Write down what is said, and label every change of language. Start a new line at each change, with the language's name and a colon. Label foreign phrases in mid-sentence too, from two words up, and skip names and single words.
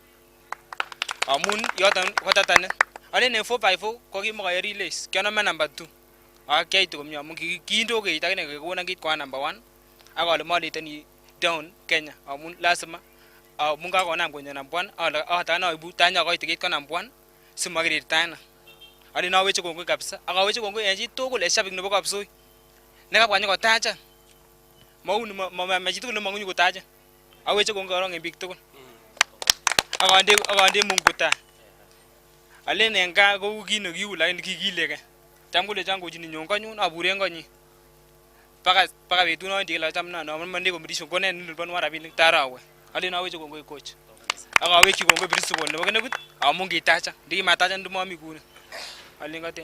Kalenjin: amun yoton ko tatanit alen en 4x4 ko kimokoyo relays kianome number 2 ak kiaitu komie amun kindo keit akine kekonon kit kwa number 1 ak ale maleteni down Kenya amun lazima amun kakonam konyo number 1 atana aibu tanya koite kit ko number 1 simakirirtaena alen aweche kongoi kabisa ak aweche kongoi en chi tugul en shabik nebo Kapsoi nekabwa nyokotacha mauni ma chitugul nemang'u kotacha aweche kongoi korong en biik tugul ak ande Mungu taa alen en gaa kou kit nekiu lakini kikileke tam kolechon kochini nyon konyun abur en konyin baka betut nowendi kila tam nomande competition konen niliponwan rabinik tarawe alen aweche kongoi coach ak awekyi kongoi principal nebo Kennegood amun kitacha ndikimatacha ndimami kuni alen kateny